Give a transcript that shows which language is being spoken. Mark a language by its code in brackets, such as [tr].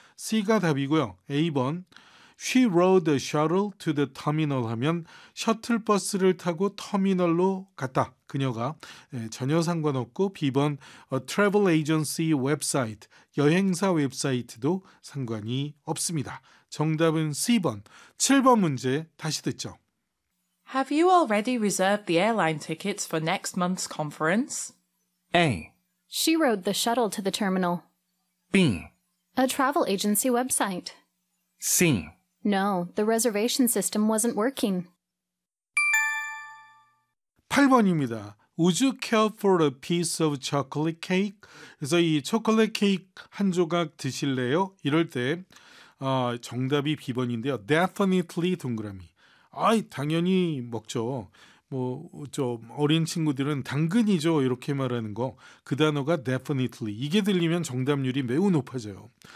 [ko] C가 답이고요. A번, [en] She rode a shuttle to the terminal [ko] 하면 셔틀버스를 타고 터미널로 갔다. 그녀가 전혀 상관없고 B번, [en] A travel agency website, [ko] 여행사 웹사이트도 상관이 없습니다. 정답은 C번, 7번 문제 다시 듣죠. [en] Have you already reserved the airline tickets for next month's conference? A. She rode the shuttle to the terminal. B. A travel agency website. C. No, the reservation system wasn't working. [ko] 8번입니다. [en] Would you care for a piece of chocolate cake? [ko] 그래서 이 초콜릿 케이크 한 조각 드실래요? 이럴 때 정답이 B번인데요. Definitely 동그라미. 아이, 당연히 먹죠. 뭐 좀 어린 친구들은 당근이죠 이렇게 말하는 거 그 단어가 definitely 이게 들리면 정답률이 매우 높아져요.